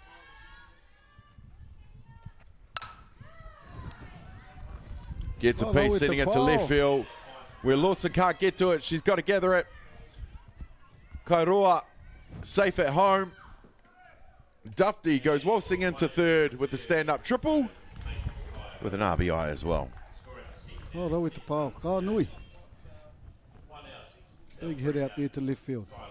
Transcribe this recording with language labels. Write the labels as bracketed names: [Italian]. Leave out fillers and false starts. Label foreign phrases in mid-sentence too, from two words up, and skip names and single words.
[English] Gets a piece, sending it to left field, where Lawson can't get to it. She's got to gather it. Karoa safe at home. Duffy goes waltzing into third with the stand-up triple, with an RBI as well. [Māori] Oh, rau te pao. Ka nui. [English] Big hit out there to left field.